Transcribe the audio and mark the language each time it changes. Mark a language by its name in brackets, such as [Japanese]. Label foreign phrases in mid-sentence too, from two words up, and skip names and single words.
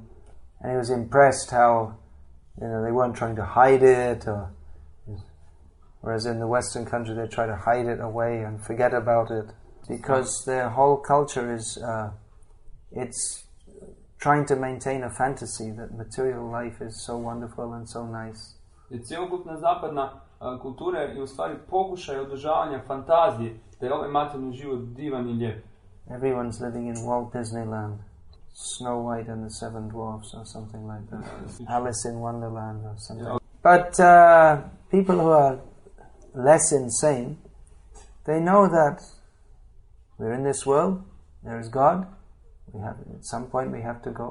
[English] And he was impressed how, they weren't trying to hide it, whereas in the Western country they try to hide it away and forget about it. Because their whole culture is, it's trying to maintain a fantasy that material life is so wonderful and so nice. [Croatian] Cjelokupna zapadna kultura je u stvari pokušaj održavanja fantazije da je ovaj materijalni život divan i lijep. [English] Everyone's living in Walt Disneyland, Snow White and the Seven Dwarfs or something like that. Alice in Wonderland or something. But people who are less insane, they know that we're in this world, there is God, at some point we have to go.